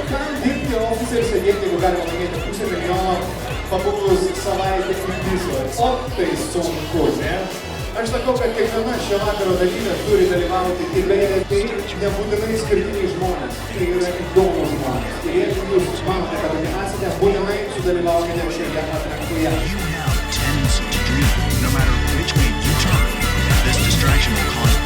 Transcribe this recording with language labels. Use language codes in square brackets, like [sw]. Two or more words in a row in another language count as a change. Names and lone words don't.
[lt] Kam dirbti ofise ir sėdėti, jeigu galima laimėti 500 milijono pabuvus savaitę į viso. O tai sunku, ne? Aš sakau, kad kiekviena šio vakaro dalyvė turi dalyvauti ir beje, tai nebūtinai skirtiniai žmonės, tai yra įdomus žmonės. Ir jeigu jūs manote, kad dominasite, būtinai sudalyvaukite šioje atrankoje. [en] You have a tendency to dream, no matter which way you turn. This distraction will